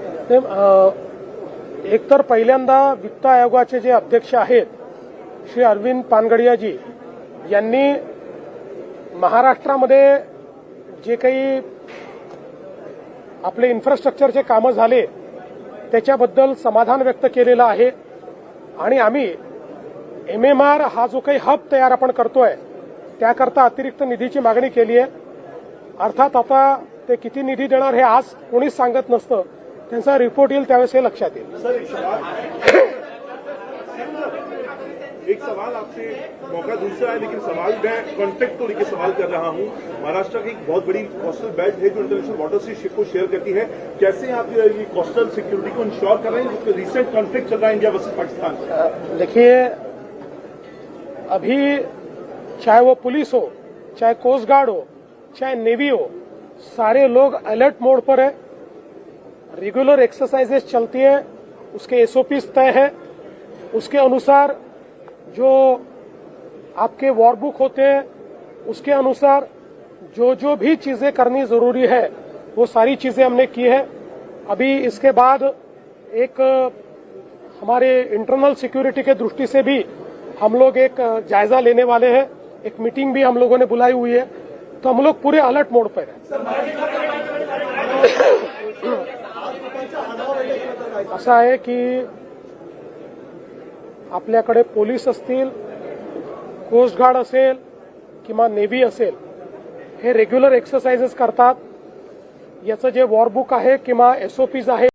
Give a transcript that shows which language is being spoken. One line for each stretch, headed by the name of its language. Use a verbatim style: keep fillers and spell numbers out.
Marathi: ते, अ, एकतर पहिल्यांदा वित्त आयोगाचे जे अध्यक्ष आहेत श्री अरविंद पानगडियाजी यांनी महाराष्ट्रामध्ये जे काही आपले इन्फ्रास्ट्रक्चरचे कामं झाले त्याच्याबद्दल समाधान व्यक्त केलेलं आहे. आणि आम्ही एमएमआर हा जो काही हब तयार आपण करतोय त्याकरता अतिरिक्त निधीची मागणी केली आहे. अर्थात आता ते किती निधी देणार हे आज कोणीच सांगत नसतं, त्यांचा रिपोर्ट येईल त्यावेळेस हे लक्षात येईल.
Hindi: सर एक सवाल एक सवाल आपसे, मौका दूसरा है लेकिन सवाल मैं कॉन्टेक्ट को लेकर सवाल कर रहा हूं. महाराष्ट्र की एक बहुत बड़ी कोस्टल बेल्ट है जो इंटरनेशनल वाटर से शिप को शेयर करती है. कैसे आप ये कोस्टल सिक्योरिटी को इंश्योर कर रहे हैं जिसमें रिसेंट कॉन्फ्लिक्ट चल रहा है इंडिया वर्सेज पाकिस्तान? देखिए, अभी चाहे वो पुलिस हो, चाहे कोस्ट गार्ड हो, चाहे नेवी हो, सारे लोग अलर्ट मोड पर है. रेगुलर एक्सरसाइजेस चलती है, उसके एसओपीज तय है, उसके अनुसार जो आपके वॉर बुक होते हैं उसके अनुसार जो जो भी चीजें करनी जरूरी है वो सारी चीजें हमने की है. अभी इसके बाद एक हमारे इंटरनल सिक्योरिटी के दृष्टि से भी हम लोग एक जायजा लेने वाले हैं, एक मीटिंग भी हम लोगों ने बुलाई हुई है, तो हम लोग पूरे अलर्ट मोड पर हैं.
Marathi: असं आहे की आपल्याकडे पोलीस असतील, कोस्ट गार्ड असेल किंवा नेव्ही असेल, हे रेग्युलर एक्सरसाइजेस करतात. याचं जे वॉरबुक आहे किंवा एसओपीज आहे